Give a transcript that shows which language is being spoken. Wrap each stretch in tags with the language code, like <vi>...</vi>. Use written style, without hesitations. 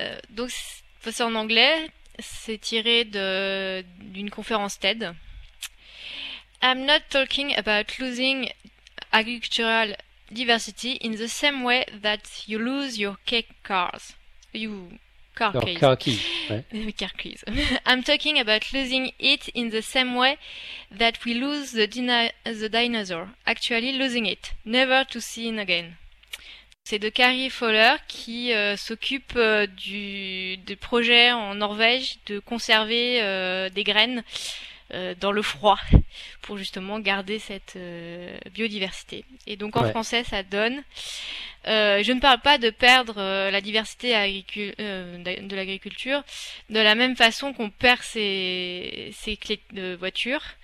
<fr>Donc c'est en anglais, c'est tiré de d'une conférence TED.</fr> <en>I'm not talking about losing agricultural diversity in the same way that you lose your cake cars. You car</en> <fr>Alors,</fr> <en>keys. car keys, ouais. Car keys. I'm talking about losing it in the same way that we lose the dinosaur. Actually losing it. Never to see it again.</en> <fr>C'est de Carrie Fowler qui s'occupe du projet en Norvège de conserver des graines dans le froid pour justement garder cette biodiversité. Et donc en Ouais. français ça donne je ne parle pas de perdre la diversité de l'agriculture de la même façon qu'on perd ses clés de voiture.</fr>